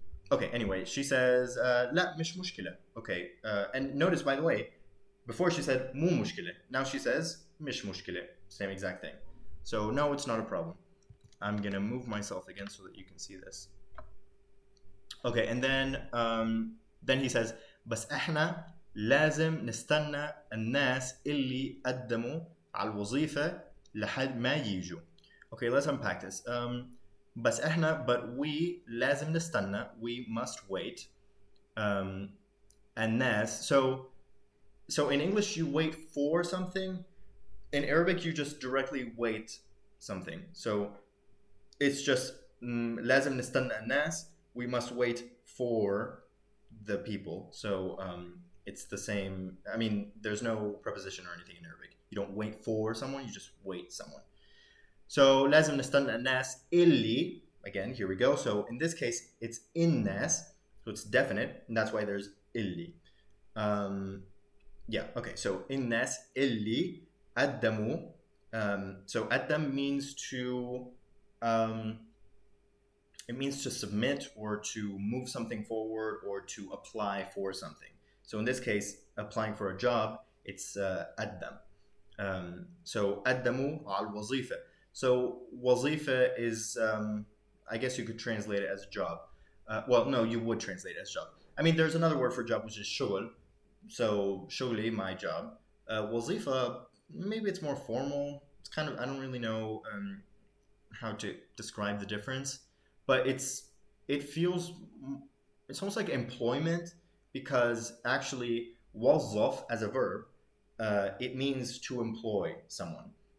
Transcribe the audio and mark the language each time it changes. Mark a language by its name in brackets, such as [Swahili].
[English] Okay, anyway, she says [Arabic] لا مش مشكلة. [English] Okay, and notice, by the way, before she said [Arabic] مو مشكلة, [English] now she says [Arabic] مش مشكلة. [English] Same exact thing. So no, it's not a problem. I'm gonna move myself again so that you can see this. Okay, and then he says [Arabic] بس احنا لازم نستنى الناس اللي قدموا على الوظيفة لحد ما يجوا. [English] Okay, let's unpack this. [Arabic] بس احنا, [English] but we [Arabic] لازم نستنى, [English] we must wait. الناس, so in English you wait for something. In Arabic you just directly wait something. So it's just [Arabic] لازم نستنى الناس, [English] we must wait for the people. So it's the same. I mean, there's no preposition or anything in Arabic. You don't wait for someone, you just wait someone. So [Arabic] لازم نستنى الناس اللي, [English] again, here we go. So in this case, it's الناس, so it's definite, and that's why there's اللي. Yeah, okay, so [Arabic] الناس اللي قدموا. [English] So قدم means to, it means to submit or to move something forward or to apply for something. So in this case, applying for a job, it's قدم. [Arabic] So قدموا على الوظيفة. [English] So wazifa is, I guess you could translate it as job. Well, no, you would translate it as job. I mean, there's another word for job, which is shughl. So shugli, my job. Wazifa, maybe it's more formal. It's kind of, I don't really know how to describe the difference, but it feels, it's almost like employment, because actually wazzaf as a verb, it means to employ someone.